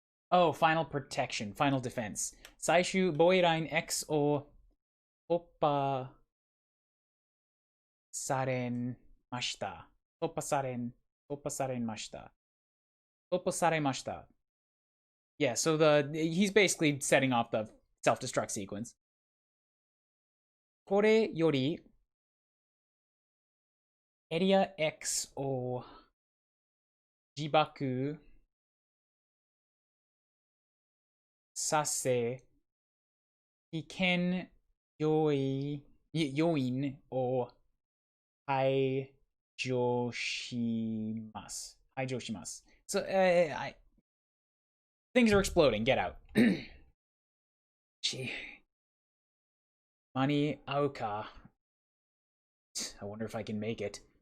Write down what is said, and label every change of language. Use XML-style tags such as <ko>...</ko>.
<en>Oh, final protection, final defense.</en> <ja>Saishu Boei Rain X o Oppa されました。突破されました。突破されました。</ja> <en>Yeah, so he's basically setting off the self-destruct sequence.</en> <ja>これよりエリア X を自爆させ、危険要因を排除します。排除します。</ja> <en>So, things are exploding. Get out.</en> <ja>間に合うか</ja> <en>I wonder if I can make it.</en>